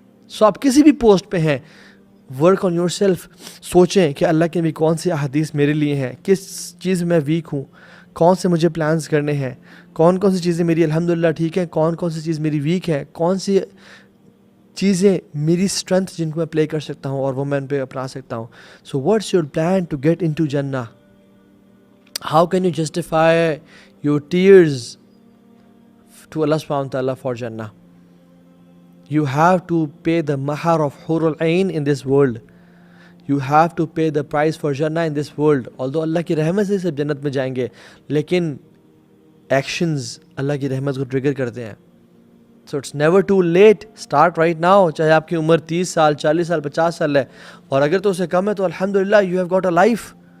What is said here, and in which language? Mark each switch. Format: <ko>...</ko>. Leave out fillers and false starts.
<ur>سو آپ کسی بھی پوسٹ پہ ہیں,</ur> <en>Work on yourself.</en> <ur>سوچیں کہ اللہ کے بھی کون سی احادیث میرے لیے ہیں, کس چیز میں ویک ہوں, کون سے مجھے پلانز کرنے ہیں, کون سی چیزیں میری الحمدللہ ٹھیک ہیں, کون سی چیز میری ویک ہے, کون سی چیزیں میری اسٹرینتھ جن کو میں پلے کر سکتا ہوں اور وہ میں ان پہ اپنا سکتا ہوں.</ur> <en>So what's your plan to get into Jannah. How can you justify your tears to Allah سبحانہ وتعالیٰ for Jannah. You have to pay the mahar of Hurul Ain in this world. You have to pay the price for Jannah in this world.</en> <ur>Although اللہ کی رحمت سے سب جنت میں جائیں گے, لیکن actions اللہ کی رحمت کو ٹریگر کرتے ہیں.</ur> <en>So it's never too late. Start right now.</en> <ur>چاہے آپ کی عمر 30 سال, 40 سال, 50 سال ہے, اور اگر تو اسے کم ہے تو الحمدللہ</ur> <en>you have got a life.</en>